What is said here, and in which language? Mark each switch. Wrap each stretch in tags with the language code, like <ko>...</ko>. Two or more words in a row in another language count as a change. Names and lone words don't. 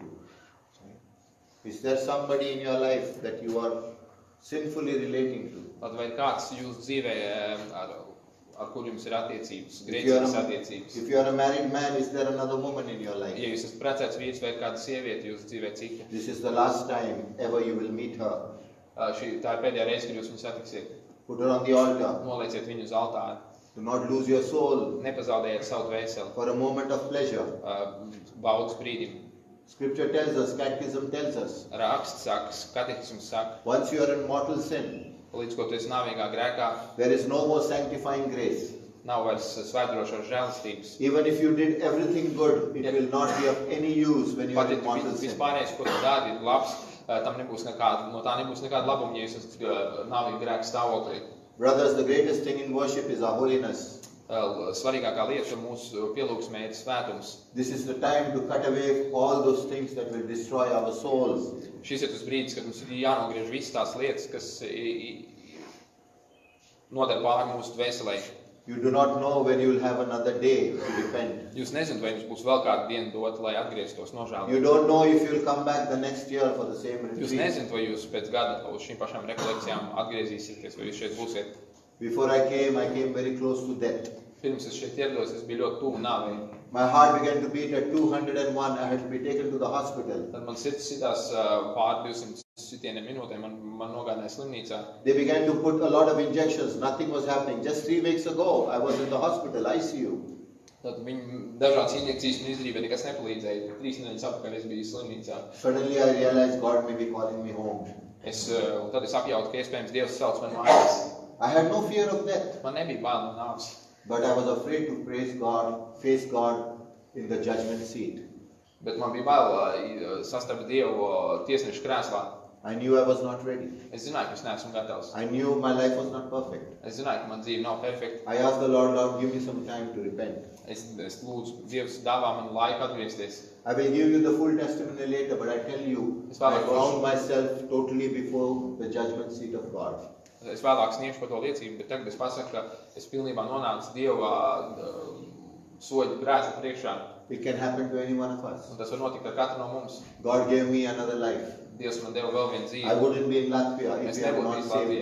<en>Is there somebody in your life that you are sinfully relating to?</en> <lv>Tad vai kāds jūsu dzīvē, ar kur jums ir attiecības,</lv> <en>If you are</en> <lv>grēcīgas a- attiecības?</lv> <en>If you are a married man, is there another woman in your life?</en> <lv>Ja jūs esat precēts vīrs vai kāda sieviete jūsu dzīvē cita,</lv> <en>This is the last time ever you will meet her.</en> <lv>tā ir pēdējā reize, kad jūs viņu satiksiet.</lv> <en>Put her on the altar.</en> <lv>Nolieciet viņu uz altāra.</lv> <en>Do not lose your soul</en> <lv>Nepazaudējiet savu dvēseli.</lv> <en>for a moment of pleasure.</en> <lv>Baudas brīdim.</lv> <en>Scripture tells us, Catechism tells us,</en> <lv>Raksts saka, katehisms saka,</lv> <en>once you are in mortal sin,</en> <lv>līdz ko tu esi nāvīgā grēkā,</lv> <en>there is no more sanctifying grace.</en> <lv>nav vairs svētdrošās žēlastības.</lv> <en>Even if you did everything good, it will not be of any use when you are</en> <lv>Pat ja</lv> <en>in mortal sin.</en> <lv>vispārējais, ko tu dari, ir labs, tam nebūs nekāda, no tā nebūs nekāda labuma, ja jūs esat nāvīga grēka stāvoklī.</lv> <en>Brothers, the greatest thing in worship is our holiness.</en> <lv>Svarīgākā lieta mūsu pielūgsmē ir svētums.</lv> <en>This is the time to cut away all those things that will destroy our souls.</en> <lv>Šis ir tas brīdis, kad mums ir jānogriež visas tās lietas, kas nodara pāri mūsu dvēselē.</lv> <en>You do not know when you will have another day to repent.</en> <lv>Jūs nezināt, vai jums būs vēl kāda diena dota, lai atgrieztos</lv> <en>You</en> <lv>nožēlot.</lv> <en>don't know if you will come back the next year for the same</en> <lv>Jūs</lv> <en>retreat.</en> <lv>nezināt, vai jūs pēc gada uz šīm pašām rekolekcijām atgriezīsieties, vai jūs šeit būsiet.</lv> <en>Before I came very close to death.</en> <lv>Pirms es šeit ierados, es biju ļoti tuvu nāvei.</lv> <en>My heart began to beat at 201. I had to be taken to the hospital.</en> <lv>Tad man sirds sitās pār 200 sitieniem minūtēm, man nogādāja slimnīcā.</lv> <en>They began to put a lot of injections. Nothing was happening. Just 3 weeks ago, I was in the hospital, ICU.</en> <lv>Tad viņi dažādas injekcijas man izdarīja, bet nekas nepalīdzēja. 3 nedēļas atpakaļ es biju slimnīcā.</lv> <en>Suddenly I realized God may be calling me home.</en> <lv>Un tad es apjautu, ka iespējams Dievs sauc man mājās.</lv> <en>I had no fear of death,</en> <lv>Man nebija bail no nāves,</lv> <en>but I was afraid to face God in the judgment seat.</en> <lv>bet man bija bail sastapt Dievu tiesneša krēslā.</lv> <en>I knew I was not ready.</en> <lv>Es zināju, ka es neesmu gatavs.</lv> <en>I knew my life was not perfect.</en> <lv>Es zināju, ka man dzīve nav perfekta.</lv> <en>I asked the Lord, give me some time to repent.</en> <lv>Es lūdzu, Dievs dāvā man laiku atgriezties.</lv> <en>I will give you the full testimony later, but I tell you, I found myself totally before the judgment seat of God.</en> <lv>Es vēlāk sniegšu par to liecību, bet tagad es pasaku, ka es pilnībā nonācu Dieva soļu grēku priekšā.</lv> <en>It can happen to any one of us.</en> <lv>Un tas var notikt ar katru no mums.</lv> <en>God gave me another life.</en> <lv>Dievs man deva vēl vienu</lv> <en>I</en> <lv>dzīvi.</lv> <en>wouldn't be in Latvia if</en> <lv>Es</lv> <en>He had</en> <lv>nebūtu</lv> <en>not</en> <lv>bijis</lv> <en>saved</en>